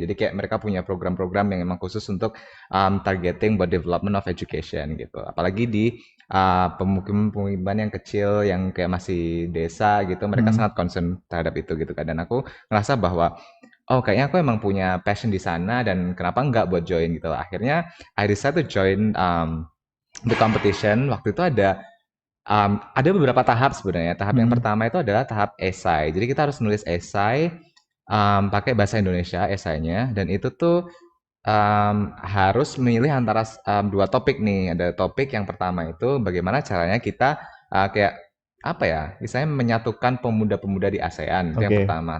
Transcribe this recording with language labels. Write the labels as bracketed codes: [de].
[id] Jadi kayak mereka punya program-program yang emang khusus untuk targeting buat development of education gitu. Apalagi di pemukiman yang kecil yang kayak masih desa gitu, mereka sangat concern terhadap itu gitu kan. Dan aku ngerasa bahwa kayaknya aku emang punya passion di sana dan kenapa enggak buat join gitu. Akhirnya [en] I decided to join the competition. [id] Waktu itu ada beberapa tahap sebenarnya. Tahap yang pertama itu adalah tahap esai. Jadi kita harus nulis esai pakai bahasa Indonesia esainya, dan itu tuh harus memilih antara dua topik nih. Ada topik yang pertama itu bagaimana caranya kita kayak apa ya, misalnya menyatukan pemuda-pemuda di ASEAN, itu yang pertama.